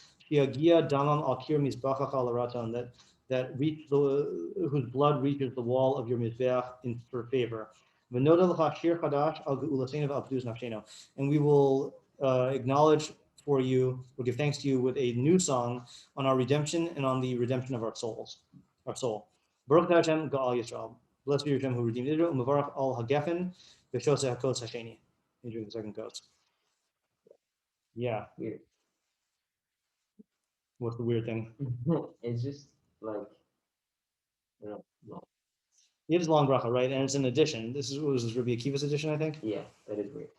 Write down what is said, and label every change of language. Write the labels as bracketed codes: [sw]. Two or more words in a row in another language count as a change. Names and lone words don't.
[en] That reach whose blood reaches the wall of your mizbeach for favor. And we will acknowledge for you, or give thanks to you with a new song on our redemption and on the redemption of our souls, our soul. [he] ברוך השם גאל ישראל. [en] Blessed be Hashem who redeemed Israel. [he] ומברך על הגפן ושותה הכוס השני. [en] During the second codes. Yeah. Weird. What's the weird thing? It's just like, no. It is long bracha, right? And it's an addition. This was Rabbi Akiva's edition, I think. Yeah, that is weird.